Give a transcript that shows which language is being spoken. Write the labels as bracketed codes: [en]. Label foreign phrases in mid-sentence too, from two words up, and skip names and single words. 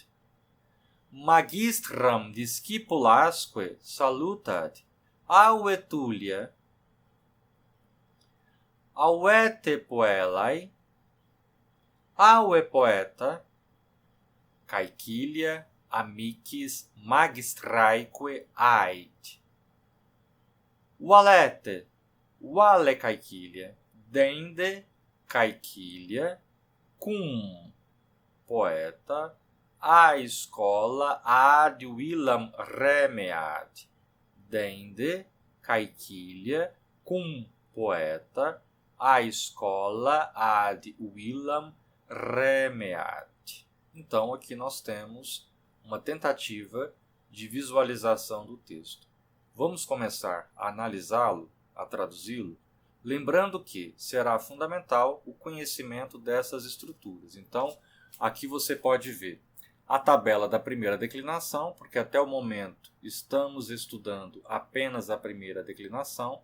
[la] Magistram discipulasque salutat, aue Tullia, auete poelai, aue poeta, caecilia amicis magistraeque ait. Valete, vale caecilia, dende caecilia, cum poeta, a escola ad villam remeat. Dende caecilia, cum poeta, a escola ad villam remeat. [pt] Então, aqui nós temos uma tentativa de visualização do texto. Vamos começar a analisá-lo, a traduzi-lo, lembrando que será fundamental o conhecimento dessas estruturas. Então, aqui você pode ver a tabela da primeira declinação, porque até o momento estamos estudando apenas a primeira declinação.